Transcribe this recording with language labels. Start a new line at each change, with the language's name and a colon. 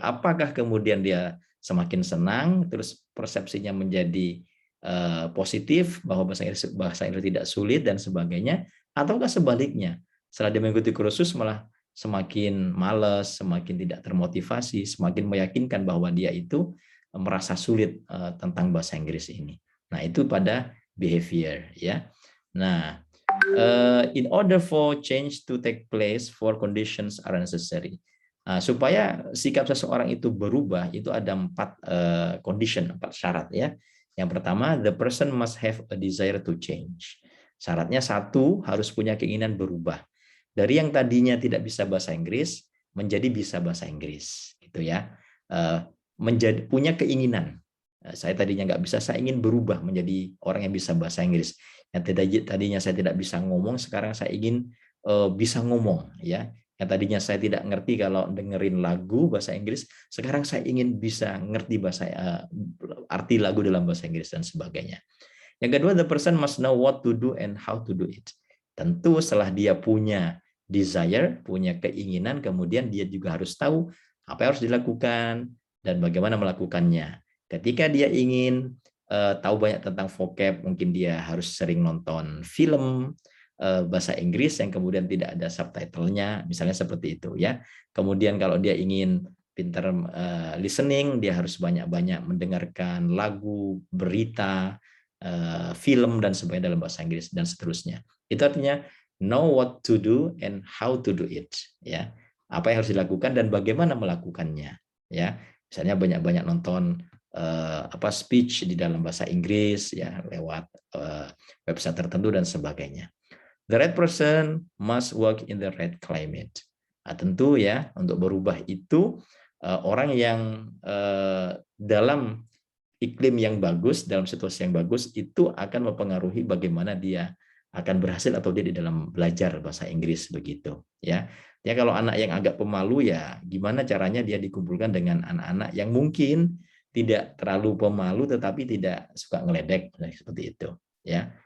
Indonesian: Apakah kemudian dia semakin senang, terus persepsinya menjadi positif bahwa bahasa Inggris tidak sulit dan sebagainya, ataukah sebaliknya setelah dia mengikuti kursus malah semakin malas, semakin tidak termotivasi, semakin meyakinkan bahwa dia itu merasa sulit tentang bahasa Inggris ini. Nah, itu pada behavior ya.
English: Nah, in order for change to take place, four conditions are necessary.
Indonesian: Nah, supaya sikap seseorang itu berubah, itu ada 4 condition, 4 syarat ya. Yang pertama,
English: the person must have a desire to change.
Indonesian: Syaratnya satu, harus punya keinginan berubah. Dari yang tadinya tidak bisa bahasa Inggris, menjadi bisa bahasa Inggris. Gitu ya. Menjadi punya keinginan. Saya tadinya nggak bisa, saya ingin berubah menjadi orang yang bisa bahasa Inggris. Yang tadinya saya tidak bisa ngomong, sekarang saya ingin bisa ngomong. Ya. Yang tadinya saya tidak ngerti kalau dengerin lagu bahasa Inggris, sekarang saya ingin bisa ngerti arti lagu dalam bahasa Inggris dan sebagainya. Yang kedua,
English: the person must know what to do and how to do it.
Indonesian: Tentu setelah dia punya desire, punya keinginan, kemudian dia juga harus tahu apa yang harus dilakukan dan bagaimana melakukannya. Ketika dia ingin tahu banyak tentang vocab, mungkin dia harus sering nonton film bahasa Inggris yang kemudian tidak ada subtitlenya, misalnya seperti itu ya. Kemudian kalau dia ingin pintar listening, dia harus banyak-banyak mendengarkan lagu, berita, film dan sebagainya dalam bahasa Inggris dan seterusnya. Itu artinya
English: know what to do and how to do it, ya.
Indonesian: Apa yang harus dilakukan dan bagaimana melakukannya, ya. Misalnya banyak-banyak nonton speech di dalam bahasa Inggris ya lewat website tertentu dan sebagainya.
English: The right person must work in the right climate.
Indonesian: Nah, tentu ya untuk berubah itu orang yang dalam iklim yang bagus, dalam situasi yang bagus itu akan mempengaruhi bagaimana dia akan berhasil atau dia di dalam belajar bahasa Inggris begitu ya. Ya kalau anak yang agak pemalu ya gimana caranya dia dikumpulkan dengan anak-anak yang mungkin tidak terlalu pemalu tetapi tidak suka ngeledek seperti itu ya.